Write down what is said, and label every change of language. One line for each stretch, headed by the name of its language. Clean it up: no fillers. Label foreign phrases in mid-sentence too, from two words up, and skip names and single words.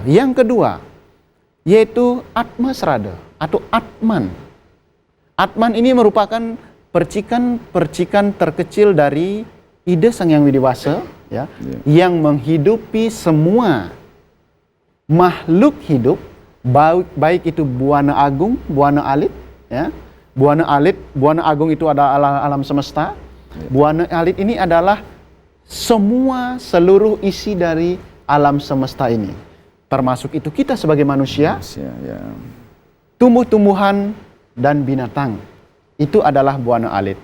Indonesian: Yang kedua, yaitu Atma Srada atau Atman. Atman ini merupakan percikan-percikan terkecil dari Ida Sang Yang Widi Wasa. Ya, yang menghidupi semua makhluk hidup, baik itu Buana Agung, Buana Alit, ya. Buana Alit, Buana Agung itu adalah alam semesta. Buana Alit ini adalah seluruh isi dari alam semesta ini. Termasuk itu kita sebagai manusia, tumbuh-tumbuhan dan binatang. Itu adalah Buana Alit.